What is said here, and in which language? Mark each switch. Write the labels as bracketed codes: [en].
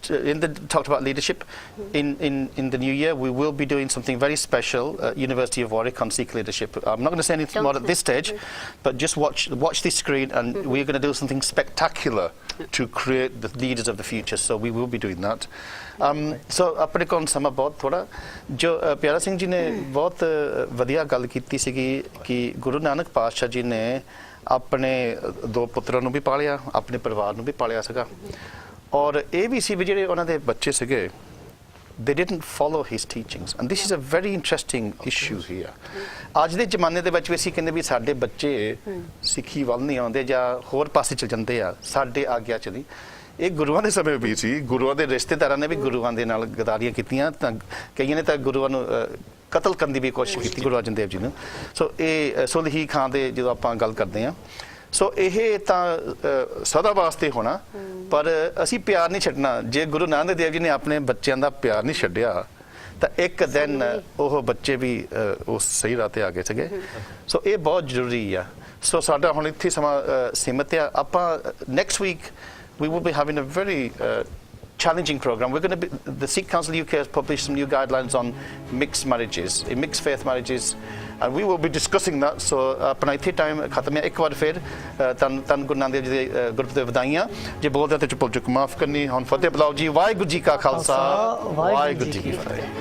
[en] Inder talked about leadership. In the new year, we will be doing something very special at University of Warwick on Sikh leadership. I'm not going to say anything more at this stage, but just watch this screen, and we're going to do something spectacular to create the leaders of the future. So we will be doing that. [pa] So ਆਪਣੇ ਕੋਲ ਸਮਾਂ ਬਹੁਤ ਥੋੜਾ। ਜੋ ਪਿਆਰਾ ਸਿੰਘ ਜੀ ਨੇ ਬਹੁਤ ਵਧੀਆ ਗੱਲ ਕੀਤੀ ਸੀਗੀ ਕਿ ਗੁਰੂ ਨਾਨਕ ਪਾਤਸ਼ਾਹ ਜੀ ਨੇ ਆਪਣੇ 2 ਪੁੱਤਰਾਂ ਨੂੰ ਵੀ ਪਾਲਿਆ, ਆਪਣੇ ਪਰਿਵਾਰ ਨੂੰ ਵੀ ਪਾਲਿਆ ਸੀਗਾ, ਔਰ ਇਹ ਵੀ ਸੀ ਵੀ ਜਿਹੜੇ ਉਹਨਾਂ ਦੇ ਬੱਚੇ ਸੀਗੇ, [en] they didn't follow his teachings, and this is a very interesting issue here. [pa] ਅੱਜ ਦੇ ਜ਼ਮਾਨੇ ਦੇ ਵਿੱਚ ਵੀ ਅਸੀਂ ਕਹਿੰਦੇ ਵੀ ਸਾਡੇ ਬੱਚੇ ਸਿੱਖੀ ਵੱਲ ਨਹੀਂ ਆਉਂਦੇ ਜਾਂ ਹੋਰ ਪਾਸੇ ਚਲ ਜਾਂਦੇ ਆ, ਸਾਡੇ ਆਗਿਆ ਚ ਨਹੀਂ। ਇਹ ਗੁਰੂਆਂ ਦੇ ਸਮੇਂ ਵੀ ਸੀ, ਗੁਰੂਆਂ ਦੇ ਰਿਸ਼ਤੇਦਾਰਾਂ ਨੇ ਵੀ ਗੁਰੂਆਂ ਦੇ ਨਾਲ ਗਦਾਰੀਆਂ ਕੀਤੀਆਂ, ਤਾਂ ਕਈਆਂ ਨੇ ਤਾਂ ਗੁਰੂਆਂ ਨੂੰ ਕਤਲ ਕਰਨ ਦੀ ਵੀ ਕੋਸ਼ਿਸ਼ ਕੀਤੀ, ਗੁਰੂ ਅਰਜਨ ਦੇਵ ਜੀ ਨੂੰ। ਸੋ ਇਹ ਸੁਲਹੀ ਖਾਂ ਦੇ ਜਦੋਂ ਆਪਾਂ ਗੱਲ ਕਰਦੇ ਹਾਂ, ਸੋ ਇਹ ਤਾਂ ਸਦਾ ਵਾਸਤੇ ਹੋਣਾ, ਪਰ ਅਸੀਂ ਪਿਆਰ ਨਹੀਂ ਛੱਡਣਾ। ਜੇ ਗੁਰੂ ਨਾਨਕ ਦੇਵ ਜੀ ਨੇ ਆਪਣੇ ਬੱਚਿਆਂ ਦਾ ਪਿਆਰ ਨਹੀਂ ਛੱਡਿਆ ਤਾਂ ਇੱਕ ਦਿਨ ਉਹ ਬੱਚੇ ਵੀ ਉਸ ਸਹੀ ਰਾਹ ਤੇ ਆ ਗਏ ਸੀਗੇ। ਸੋ ਇਹ ਬਹੁਤ ਜ਼ਰੂਰੀ ਆ। ਸੋ ਸਾਡਾ ਹੁਣ ਇੱਥੇ ਸਮਾਂ ਸੀਮਿਤ ਆ। ਆਪਾਂ [en] Next week we will be having a very challenging program. We're going to be, the Sikh Council UK has published some new guidelines on mixed marriages, mixed faith marriages, and we will be discussing that. [pa] So ਆਪਣਾ ਇੱਥੇ time ਖਤਮ ਹੈ। ਇੱਕ ਵਾਰ ਫਿਰ ਤਨ ਗੁਰੂ ਨਾਨਕ ਦੇਵ ਜੀ ਦੇ ਗੁਰਪੁਰਬ ਦੀਆਂ ਵਧਾਈਆਂ। ਜੇ ਬੋਲਦੇ ਤੇ ਚੁੱਪ ਮਾਫ ਕਰਨੀ। ਹੁਣ ਫਤਿਹ ਬੁਲਾਓ ਜੀ। ਵਾਹਿਗੁਰੂ ਜੀ ਕਾ ਖਾਲਸਾ, ਵਾਹਿਗੁਰੂ ਜੀ ਕੀ ਫਤਿਹ।